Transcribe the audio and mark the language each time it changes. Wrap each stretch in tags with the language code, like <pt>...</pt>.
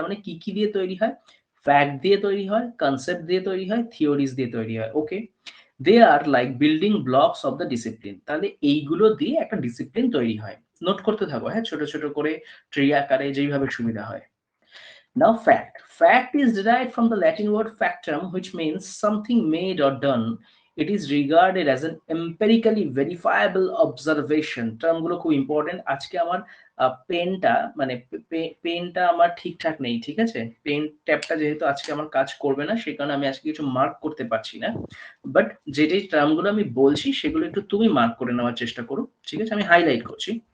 <bn>তার মানে কি কি দিয়ে তৈরি হয়, ফ্যাক্ট দিয়ে তৈরি হয়, কনসেপ্ট দিয়ে তৈরি হয়, থিওরিজ দিয়ে তৈরি হয়।</bn> <en>Okay, they are like building blocks of the discipline.</en> <bn>তাহলে এইগুলো দিয়ে একটা ডিসিপ্লিন তৈরি হয়। নোট করতে থাকো, হ্যাঁ, ছোট ছোট করে ট্রি আকারে যেইভাবে সুবিধা হয়।</bn> <en>Now, fact. Fact is derived from the Latin word factum, which means something made or done. It is regarded as an empirically verifiable observation.</en> <bn>টার্মগুলো খুব ইম্পর্টেন্ট। আজকে আমার পেনটা মানে পেনটা আমার ঠিকঠাক নেই, ঠিক আছে, পেন ট্যাপটা যেহেতু আজকে আমার কাজ করবে না, সেই কারণে আমি আজকে কিছু মার্ক করতে পারছি না। বাট যে যে টার্মগুলো আমি বলছি সেগুলো একটু তুমি মার্ক করে নেওয়ার চেষ্টা করো, ঠিক আছে, আমি হাইলাইট করছি।</bn>